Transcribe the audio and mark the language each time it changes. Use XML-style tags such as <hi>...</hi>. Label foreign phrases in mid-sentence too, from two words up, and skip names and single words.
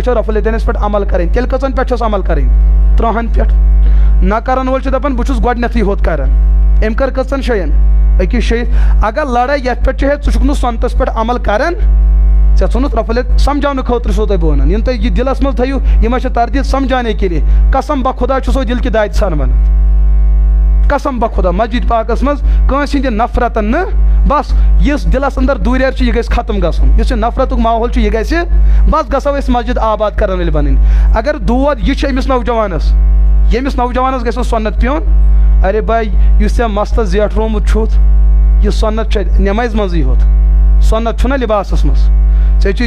<ks>چھُ رفل یدینس پٮ۪ٹھ عمل کرٕنۍ تیٚلہِ کٔژن پٮ۪ٹھ چھُس عمل کرٕنۍ 3 پٮ۪ٹھ نہ کرن وول چھُ دپان بہٕ چھُس گۄڈنیتھٕے ہوٚت کران أمۍ کٔر کٔژن جاین أکِس جایہِ اگر لڑٲے یتھ پٮ۪ٹھ چھِ ہے ژٕ چھُکھ نہٕ سۄنتس پٮ۪ٹھ عمل کران ژےٚ ژھُنُتھ رفل سمجھاونہٕ خٲطرٕ چھُسو تۄہہِ بہٕ ونان یِم تُہۍ یہِ دِلس منٛز تھٲیِو یِم چھِ</ks> <ur>تردید سمجھانے کے لیے قسم بہ خدا</ur> <ks>چھُسو دِل کہِ دادِ سان ونان</ks> <ur>قسم بہ خدا</ur> <ks>مسجد پاکس منٛز کٲنٛسہِ ہٕنٛدِ نفرتن نہٕ بس یُس دِلس انٛدر دوٗریر چھُ یہِ گژھِ ختم گژھُن یُس یہِ نفرتُک ماحول چھُ یہِ گژھِ بس گژھو أسۍ مسجد آباد کرن وٲلۍ بنٕنۍ اگر دود یہِ چھُ أمِس نوجوانس ییٚمِس نوجوانس گژھِ نہٕ سۄنت پیوٚن ارے باے یُس ژےٚ مستس زیٹھرومُت چھُتھ یہِ سۄنت چھُ نٮ۪مازِ منٛزٕے ہوت سۄنت چھُنہ لباسس منٛز ژےٚ چھُے</ks>